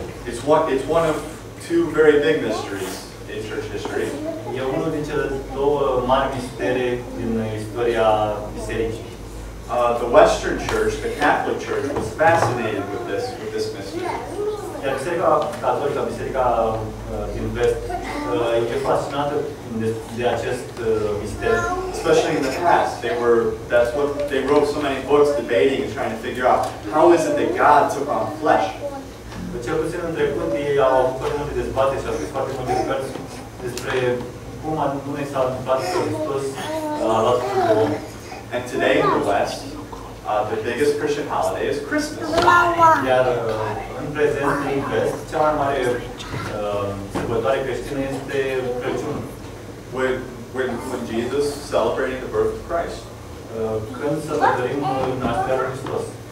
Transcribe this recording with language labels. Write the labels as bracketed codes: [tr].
[en] It's one of two very big mysteries in church history. [ro] E unul din cele două mari mistere din istoria bisericii. [en] The Western Church, the Catholic Church, was fascinated with this mystery. [ro] Iar Biserica Catolică, Biserica din Vest, e fascinată de acest mister. [en] Especially in the past, they wrote so many books debating and trying to figure out how is it that God took on flesh. [ro] Cel puțin în trecut, ei au avut foarte multe dezbateri și au scris foarte multe cărți despre cum anume s-a întâmplat că Hristos a luat trupul de om. [en] And today in the West, the biggest Christian holiday is Christmas. [ro] Iar în prezent, în Vest, cea mai mare sărbătoare creștină este Crăciunul. [en] When Jesus celebrating the birth of Christ. [ro] Când sărbătorim nașterea lui Hristos.